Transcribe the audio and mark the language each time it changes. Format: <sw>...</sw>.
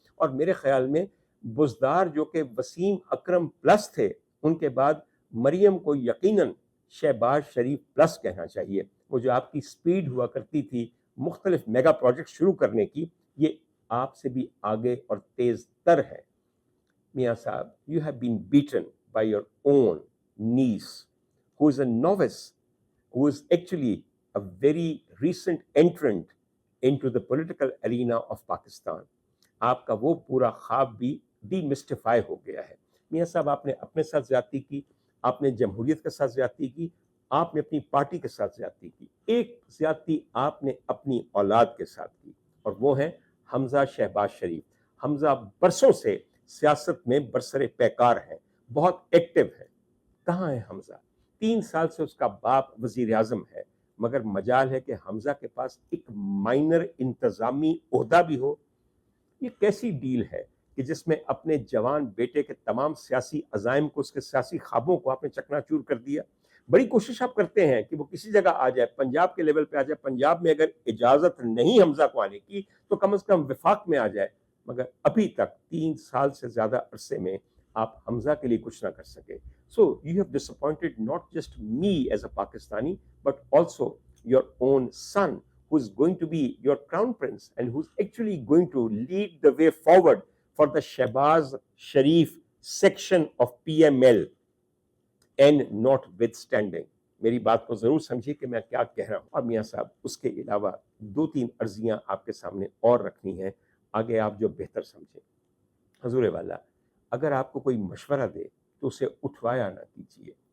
<ur>اور میرے خیال میں بزدار جو کہ وسیم اکرم پلس تھے ان کے بعد مریم کو یقیناً شہباز شریف پلس کہنا چاہیے. وہ جو آپ کی سپیڈ ہوا کرتی تھی مختلف میگا پروجیکٹ شروع کرنے کی، یہ آپ سے بھی آگے اور تیز تر ہے.</ur> <en>میاں صاحب, you have been beaten by your own niece, who is a novice, who is actually a very recent entrant into the political arena of Pakistan.</en> <ur>آپ کا وہ پورا خواب بھی ڈی مسٹیفائی ہو گیا ہے. میاں صاحب آپ نے اپنے ساتھ زیادتی کی، آپ نے جمہوریت کے ساتھ زیادتی کی، آپ نے اپنی پارٹی کے ساتھ زیادتی کی. ایک زیادتی آپ نے اپنی اولاد کے ساتھ کی اور وہ ہے حمزہ شہباز شریف. حمزہ برسوں سے سیاست میں برسر پیکار ہے، بہت ایکٹیو ہے. کہاں ہے حمزہ؟ 3 سال سے اس کا باپ وزیر اعظم ہے مگر مجال ہے کہ حمزہ کے پاس ایک مائنر انتظامی عہدہ بھی ہو. یہ کیسی ڈیل ہے کہ جس میں اپنے جوان بیٹے کے تمام سیاسی عزائم کو، اس کے سیاسی خوابوں کو آپ نے چکنا چور کر دیا. بڑی کوشش آپ کرتے ہیں کہ وہ کسی جگہ آ جائے، پنجاب کے لیول پہ آ جائے. پنجاب میں اگر اجازت نہیں حمزہ کو آنے کی تو کم از کم وفاق میں آ جائے. مگر ابھی تک 3 سال سے زیادہ عرصے میں آپ حمزہ کے لیے کچھ نہ کر سکے.</ur> <en>So you have disappointed not just me as a Pakistani but also your own son, who is going to be your crown prince and who's actually going to lead the way forward for the Shehbaz Sharif section of PML. And notwithstanding,</en> <ur>میری بات کو ضرور سمجھیے کہ میں کیا کہہ رہا ہوں. اور میاں صاحب اس کے علاوہ 2-3 عرضیاں آپ کے سامنے اور رکھنی ہیں، آگے آپ جو بہتر سمجھیں. حضور والا اگر آپ کو کوئی مشورہ دے تو اسے اٹھوایا نہ کیجیے.</ur>